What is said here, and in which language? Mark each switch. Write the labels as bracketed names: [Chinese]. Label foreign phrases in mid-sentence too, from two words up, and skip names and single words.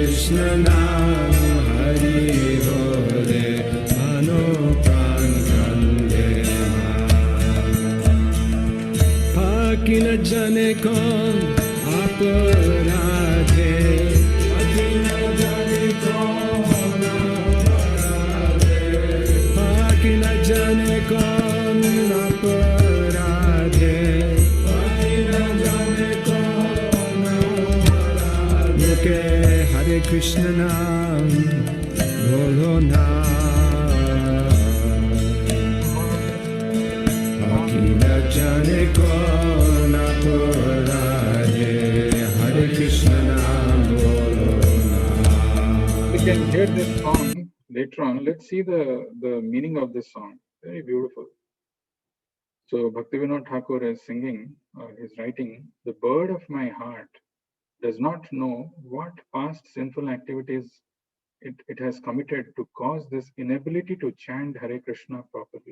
[Bangla] কৃষ্ণ নাম হরি বলে মন প্রাণ কাঁদে পাখি না জানে কোন অপরাধে পাখি না জানে কোন অপরাধে পাখি না জানে কোন অপরাধে পাখি না জানে কোন অপরাধে মুখে হরে কৃষ্ণ নাম বলো না পাখি না জানে কোন অপরাধে হরে কৃষ্ণ নাম বলো না [English] We can hear this song later on. Let's see the meaning of this song. Very beautiful. So Bhaktivinoda Thakur is singing, he's writing, the bird of my heart does not know what past sinful activities it has committed to cause this inability to chant Hare Krishna properly.